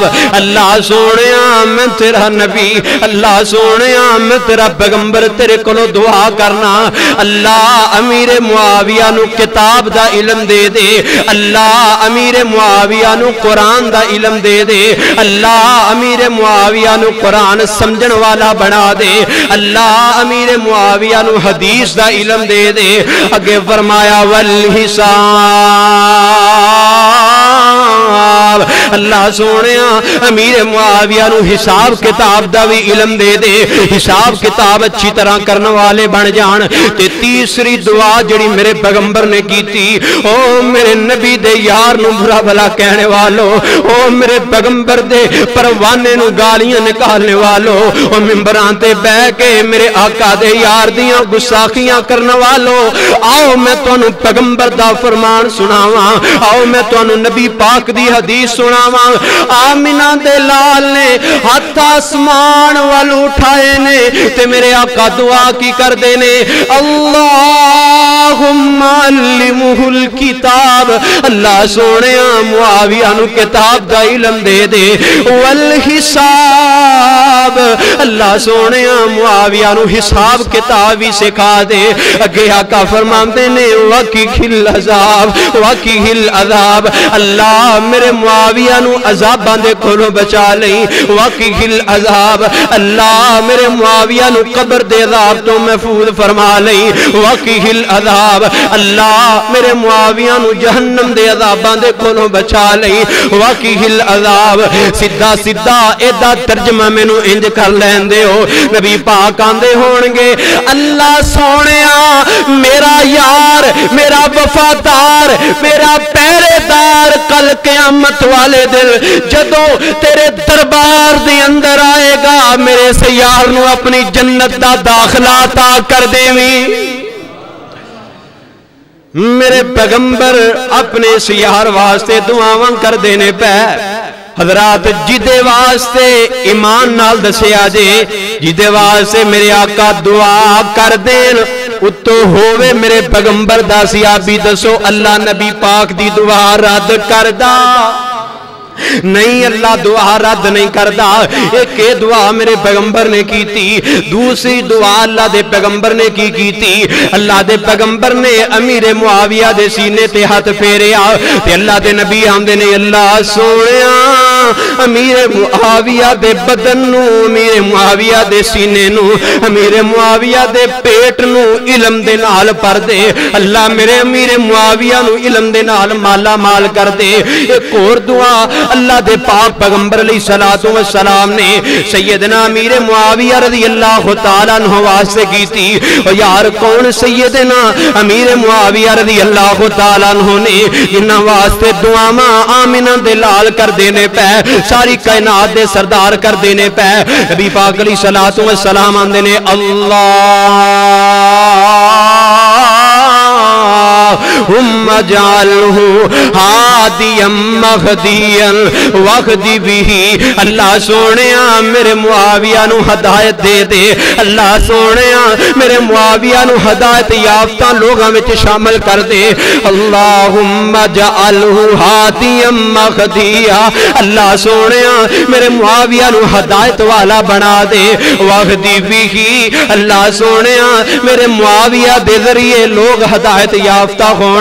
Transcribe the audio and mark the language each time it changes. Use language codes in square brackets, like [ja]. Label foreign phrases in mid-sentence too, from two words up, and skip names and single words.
[pa] اللہ سونیا میں تیرا نبی, اللہ سونیا میں تیرا پیغمبر تیرے کولو دعا کرنا, اللہ امیر معاویہ نو کتاب دا علم دے دے, اللہ امیر معاویہ نو قرآن دا علم دے دے, اللہ امیر معاویہ نو قرآن سمجھن والا بنا دے, اللہ امیر معاویہ نو حدیث دا علم دے دے. اگے فرمایا والحساب, اللہ سونیا امیر معاویہ نو حساب کتاب دا بھی علم دے دے, حساب کتاب اچھی طرح کرنے والے بن جان. تے تیسری دعا جڑی میرے پیغمبر نے کی تھی, او میرے نبی دے یار نو برا بھلا کہنے والو, او میرے پیغمبر دے پروانے نو گالیاں نکالنے والو, او ممبران تے بہ کے میرے آقا دے یار دیاں گستاخیاں کرنے والو, آؤ میں تانوں پیغمبر دا فرمان سناواں, آؤ میں تانوں نبی پاک دی حدیث سناواں. آمینہ دے لال نے ہاتھ آسمان وال اٹھائے نے تے میرے آقا دعا کی کر دے نے [ar] اللہم علمہ الکتاب, [pa] اللہ سونیا معاویہ نو کتاب دا علم دے دے, والحساب, اللہ سونیا معاویہ نو حساب کتاب بھی سکھا دے. اگے آقا فرماندے نے [ar] وقہ العذاب وقہ العذاب, [pa] اللہ میرے معاویہ نو عذاباں دے کولوں بچا لئی. [ar] وقہ العذاب, [pa] اللہ میرے معاویہ نو قبر دے عذاب تو محفوظ فرما لئی. [ar] وقہ العذاب, [pa] اللہ میرے معاویہ نو جہنم دے عذاباں دے کولوں بچا لئی. [ar] وقہ العذاب, [pa] سدھا سدھا ایدا ترجمہ مینو انج کر لیندے ہو. نبی پاک آندے ہونگے اللہ سونیا میرا یار, میرا وفادار, میرا پہرے دار کل قیامت والے دل جدو تیرے دربار دے اندر آئے گا, میرے سے یار نو اپنی جنت دا داخلہ عطا کر دیویں. میرے پیغمبر اپنے سیار واسطے دعاواں کر دینے پہ حضرات جدے واسطے ایمان نال دسیا جے, جدے واسطے میرے آقا دعا کر دین اتو ہووے میرے پیغمبر دا سیابی دسو اللہ نبی پاک دی دعا رد کردہ نہیں, اللہ دعا رد نہیں کردہ. ایک دعا میرے پیغمبر نے کی تھی, دوسری دعا اللہ دے پیغمبر نے کی تھی. اللہ دے پیغمبر نے امیر معاویہ دے سینے تے ہاتھ پھیریا تے اللہ دے نبی آندے نے اللہ سونیا امیر معاویہ دے بدن نو, امیر معاویہ دے سینے نو, امیر معاویہ دے پیٹ نو علم دے نال پر دے. اللہ میرے امیر معاویہ نو علم دے نال مالا مال کر دے. ایک اور دعا اللہ دے پاک پیغمبر [ar] علیہ السلام [pa] نے سیدنا امیر معاویہ [ar] رضی اللہ تعالیٰ عنہ [pa] واسطے کی تھی. اور یار کون سیدنا امیر معاویہ [ar] رضی اللہ تعالیٰ عنہ [pa] نے جنہ واسطے دعاواں آمینہ دے لال کر دینے پہ, ساری کائنات دے سردار کر دینے پہ نبی پاک [ar] علیہ السلام [pa] آندے نے [ar] اللہم اجعلہ ہادیا مہدیا واہدی بہ. [pa] اللہ سونیا میرے معاویہ نو ہدایت دے دے, اللہ سونیا میرے معاویہ نو ہدایت یافتہ لوگاں وچ شامل کر دے. [ar] اللہم اجعلہ ہادیا مہدیا, [pa] اللہ سونیا میرے معاویہ نو ہدایت والا بنا دے. [ar] واہدی بہ, [pa] اللہ سونیا میرے معاویہ دے ذریعے لوگ ہدایت یافتہ ہون.